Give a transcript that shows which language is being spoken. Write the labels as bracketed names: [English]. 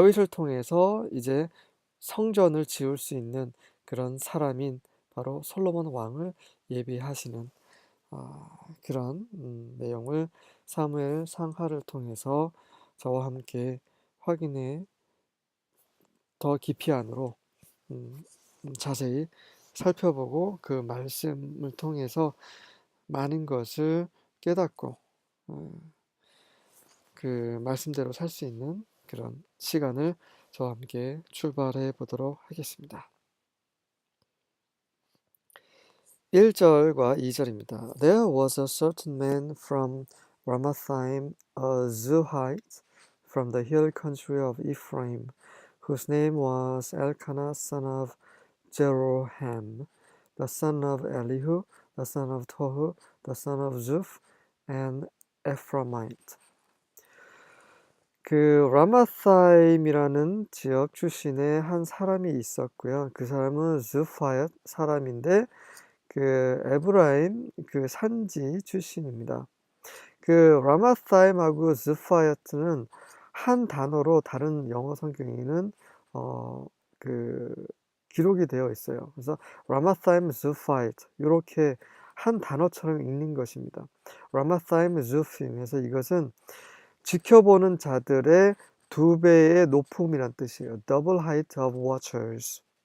[Korean] 통해서 이제 성전을 지을 수 있는 그런 사람인 바로 솔로몬 왕을 예비하시는 그런 내용을 사무엘 상하를 통해서 저와 함께 확인해 더 깊이 안으로 자세히 살펴보고 그 말씀을 통해서 많은 것을 깨닫고 그 말씀대로 살 수 있는 그런 시간을 저와 함께 출발해 보도록 하겠습니다. 1절과 2절입니다. [English] There was a certain man from Ramathaim, a Zuhite, from the hill country of Ephraim, whose name was Elkanah, son of Jeroham, the son of Elihu, the son of Tohu, the son of Zuph, and Ephraimite. [Korean] 그 라마사임이라는 지역 출신의 한 사람이 있었고요. 그 사람은 즈파얏 사람인데 그 에브라임 그 산지 출신입니다. 그 라마사임하고 즈파얏은 한 단어로 다른 영어 성경에는 그 기록이 되어 있어요. 그래서 라마사임 즈파얏 이렇게 한 단어처럼 읽는 것입니다. 라마사임 즈핌에서 이것은 지켜보는 자들의 2배의 높음이란 뜻이에요. [English] Double height of watchers.